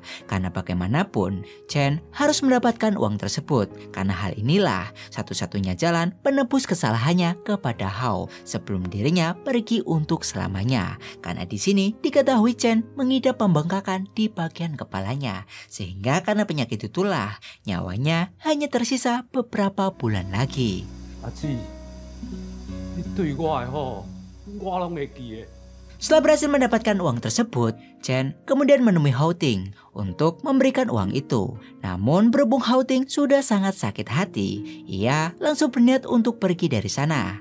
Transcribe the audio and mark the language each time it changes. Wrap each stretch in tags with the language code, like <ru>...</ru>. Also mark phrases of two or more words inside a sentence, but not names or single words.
<id>Karena bagaimanapun Chen harus mendapatkan uang tersebut, karena hal inilah satu-satunya jalan penebus kesalahannya kepada Hao sebelum dirinya pergi untuk selamanya. Karena di sini diketahui Chen mengidap pembengkakan di bagian kepalanya, sehingga karena penyakit itulah nyawanya hanya tersisa beberapa bulan lagi.</id> <nan>阿姊，你对我的好，我拢会记的。</nan> <id>Setelah berhasil mendapatkan uang tersebut, Chen kemudian menemui Hao Ting untuk memberikan uang itu. Namun berhubung Hao Ting sudah sangat sakit hati, ia langsung berniat untuk pergi dari sana.</id>